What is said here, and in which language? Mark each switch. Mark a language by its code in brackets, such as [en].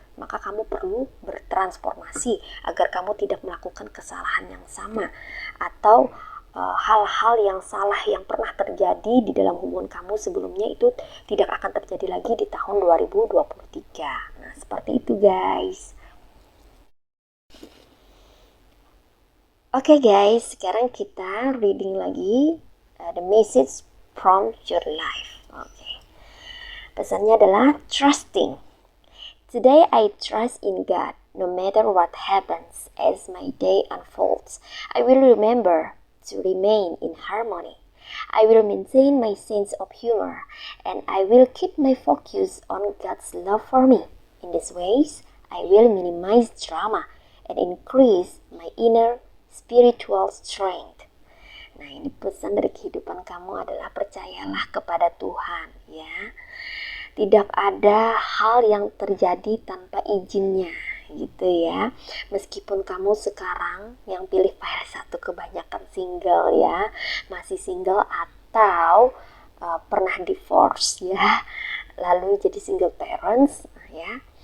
[id] Maka kamu perlu bertransformasi agar kamu tidak melakukan kesalahan yang sama atau hal-hal yang salah yang pernah terjadi di dalam hubungan kamu sebelumnya itu tidak akan terjadi lagi di tahun 2023. Nah, seperti itu guys. Oke guys, sekarang kita reading lagi [en] the message from your life. [id] Oke. Pesannya adalah trusting. [en] Today I trust in God no matter what happens as my day unfolds. I will remember to remain in harmony. I will maintain my sense of humor and I will keep my focus on God's love for me. In these ways, I will minimize drama and increase my inner spiritual strength. [id] Nah, ini pesan dari kehidupan kamu adalah percayalah kepada Tuhan ya. Tidak ada hal yang terjadi tanpa izinnya gitu ya. Meskipun kamu sekarang yang pilih file 1 kebanyakan single ya, masih single atau pernah divorce ya, lalu jadi single parents ya.